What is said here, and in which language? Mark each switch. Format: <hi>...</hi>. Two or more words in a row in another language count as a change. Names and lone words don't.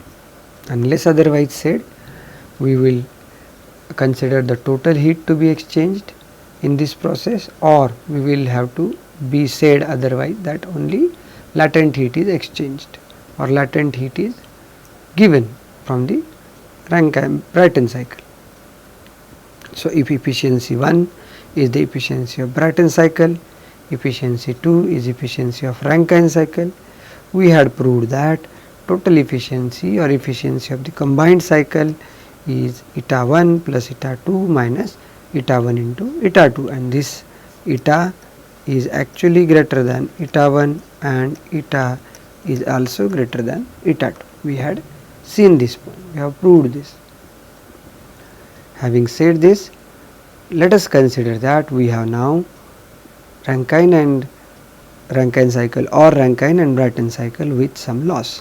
<en>Unless otherwise said, we will consider the total heat to be exchanged in this process, or we will have to be said otherwise that only latent heat is exchanged or latent heat is given from the Brayton cycle. So if efficiency 1 is the efficiency of Brayton cycle, efficiency 2 is efficiency of Rankine cycle, we had proved that total efficiency or efficiency of the combined cycle is eta 1 plus eta 2 minus eta 1 into eta 2, and this eta is actually greater than eta 1 and eta is also greater than eta 2. We had seen this point, we have proved this. Having said this, let us consider that we have now Rankine and Rankine cycle or Rankine and Brayton cycle with some loss.</en>